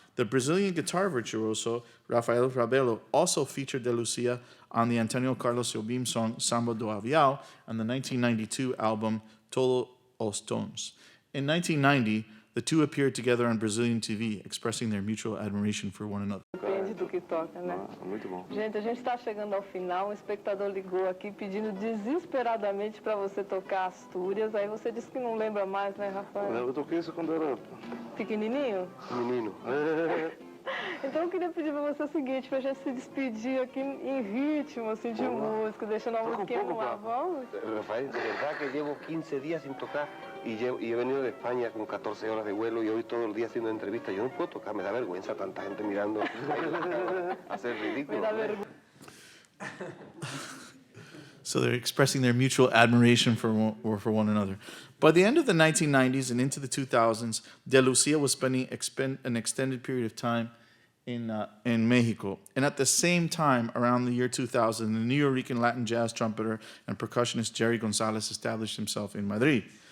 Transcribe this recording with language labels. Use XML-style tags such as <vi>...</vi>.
<en>The Brazilian guitar virtuoso Rafael Rabelo also featured De Lucia on the Antonio Carlos Jobim song Samba do Avial on the 1992 album Todos os Tons. In 1990, the two appeared together on Brazilian TV, expressing their mutual admiration for one another.</en> <pt>Depende do que toca, né? Muito bom. Gente, a gente está chegando ao final. Um espectador ligou aqui pedindo desesperadamente para você tocar Astúrias. Aí você disse que não lembra mais, né, Rafael? Eu toquei isso quando era Pequenininho? menino. Então eu queria pedir para você o seguinte, para a gente se despedir aqui em ritmo, assim, de música, deixando a musiquinha no ar, vamos?</pt> <es>Rafael, de verdad que llevo 15 días sin tocar y he venido de España con 14 horas de vuelo y hoy todo el día haciendo entrevistas. Yo no puedo tocar, me da vergüenza tanta gente mirando. Hacer ridículo. Me da vergüenza.</es> <en>So they're expressing their mutual admiration for one another. By the end of the 1990s and into the 2000s, De Lucia was spending an extended period of time in Mexico. And at the same time, around the year 2000, the Nuyorican Latin jazz trumpeter and percussionist Jerry Gonzalez established himself in Madrid.</en>